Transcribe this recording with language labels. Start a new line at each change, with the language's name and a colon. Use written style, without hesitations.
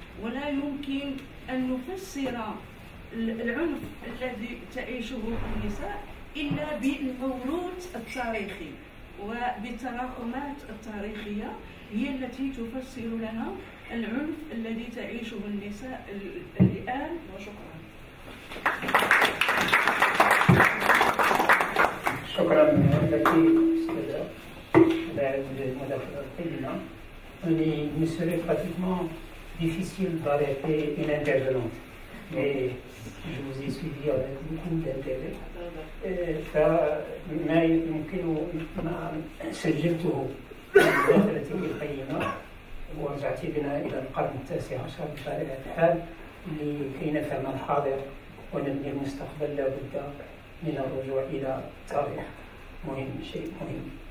Arabic: ولا يمكن أن نفسر العنف الذي تعيشه النساء إلا بالموروث التاريخي وبالتراكمات التاريخية، هي التي تفسر لنا العنف الذي تعيشه النساء الآن. وشكرا. شكرا لك أستاذة بعد المداخلة القيمة.
French: Il me serait pratiquement difficile d'arrêter une intervenante, mais je vous ai suivi avec beaucoup d'intérêt.
Arabic: فما يمكن ما سجلته من مداخلتك القيمة ورجعت بنا إلى القرن التاسع عشر بطبيعة الحال لكي نفهم الحاضر ونبني المستقبل. لا بد من الرجوع إلى التاريخ، مهم، شيء مهم.